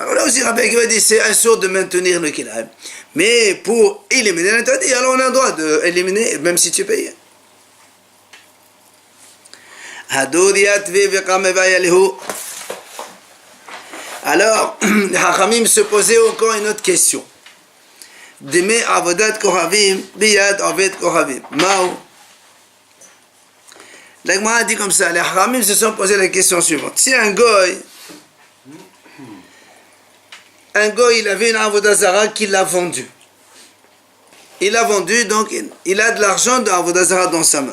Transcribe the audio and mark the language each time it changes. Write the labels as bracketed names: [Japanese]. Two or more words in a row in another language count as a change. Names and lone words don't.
[French] Alors là aussi, Rabbi qui va dire, c'est assourd de maintenir le kilab. Mais pour éliminer l'interdit, alors on a le droit d'éliminer, même si tu es payé. Alors, les Hachamim se posaient encore une autre question. [Hebrew] Deme avodat kohavim, biyad aved kohavim. Mao. [French] La Gemara dit comme ça, les Hachamim se sont posé la question suivante. Si un goy, il avait une [Hebrew] avodah zara [French] qu'il a vendue. Il a vendu, donc il a de l'argent de [Hebrew] avodah zara [French] dans sa main.